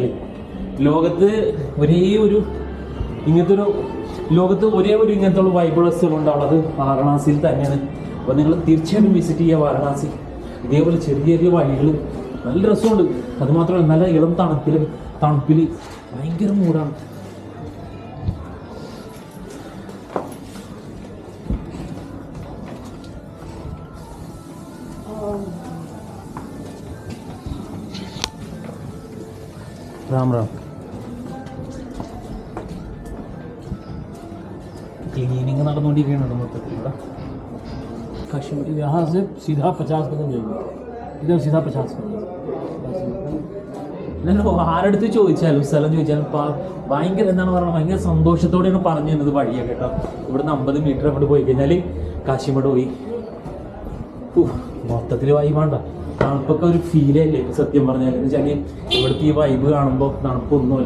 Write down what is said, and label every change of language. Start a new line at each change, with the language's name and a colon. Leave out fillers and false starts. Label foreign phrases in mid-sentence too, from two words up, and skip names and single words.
Malayalam: ലോകത്ത് ഒരേ ഒരു ഇങ്ങനത്തെ വൈബുള്ള സ്ഥലമുണ്ടാവുള്ളത് വാരണാസിയിൽ തന്നെയാണ്. അപ്പോൾ നിങ്ങൾ തീർച്ചയായിട്ടും വിസിറ്റ് ചെയ്യുക വാരണാസി. ഇതേപോലെ ചെറിയ ചെറിയ വഴികൾ നല്ല രസമുണ്ട്. അതുമാത്രമല്ല നല്ല ഇളം തണുപ്പിൽ ഭയങ്കര മൂടാണ്.
Hindi: राम राम.
Malayalam: क्लीनिंग നടന്നുകൊണ്ടിരിക്കുകയാണ് മൊത്തത്തിൽ ഇവിടെ.
Hindi: कश्मीर यहाँ से सीधा 50 कदम जाएंगे, इधर सीधा 50 कदम.
Malayalam: ആരടുത്ത് ചോദിച്ചാലും സ്ഥലം ചോദിച്ചാലും ഭയങ്കര എന്താണ് പറയുക, ഭയങ്കര സന്തോഷത്തോടെയാണ് പറഞ്ഞു തന്നത് വഴിയാണ് കേട്ടോ. ഇവിടുന്ന് 50 മീറ്റർ അങ്ങോട്ട് പോയി കഴിഞ്ഞാൽ കാശിമഠ് പോയി. മൊത്തത്തിൽ വൈബാണ്ട. തണുപ്പൊക്കെ ഒരു ഫീലേ ഇല്ലേ സത്യം പറഞ്ഞാൽ. എന്ന് വെച്ചാൽ ഇവിടുത്തെ ഈ വൈബ് കാണുമ്പോൾ തണുപ്പൊന്നുമില്ല.